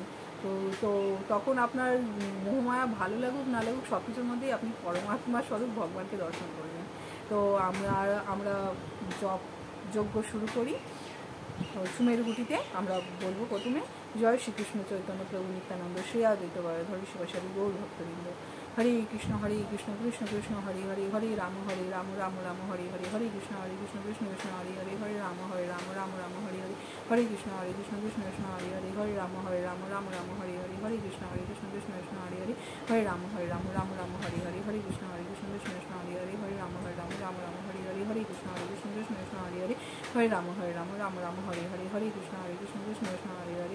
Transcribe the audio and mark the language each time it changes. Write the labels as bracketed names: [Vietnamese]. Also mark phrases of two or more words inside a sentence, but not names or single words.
[Bangla] তো তখন আপনার মোহমায়া ভালো লাগুক না লাগুক সব কিছুর মধ্যেই আপনি পরমাত্মা স্বরূপ ভগবানকে দর্শন করবেন। তো আমরা জপ যজ্ঞ শুরু করি। সুমেরুগুটিতে আমরা বলবো প্রথমে জয় শ্রীকৃষ্ণ চৈতন্য প্রভু নিত্যানন্দ শ্রী আদ্বৈত গদাধর শিবাসাদি গৌর ভক্তবৃন্দ। হরে কৃষ্ণ কৃষ্ণ কৃষ্ণ হরে হরে, হরে রাম রাম রাম হরে হরে, হরে কৃষ্ণ কৃষ্ণ কৃষ্ণ হরে হরে, হরে রাম রাম রাম হরে হরে, হরে কৃষ্ণ কৃষ্ণ কৃষ্ণ হরে হরে, হরে রাম রাম রাম হরে হরে, হরে কৃষ্ণ কৃষ্ণ কৃষ্ণ হরে হরে, হরে রাম রাম রাম হরে হরে, হরে কৃষ্ণ কৃষ্ণ কৃষ্ণ হরে হরে, হরে রাম রাম রাম হরে হরে, হরে কৃষ্ণ কৃষ্ণ কৃষ্ণ হরে হরে, হরে রাম রাম রাম হরে হরে, হরে কৃষ্ণ কৃষ্ণ কৃষ্ণ হরে হরে,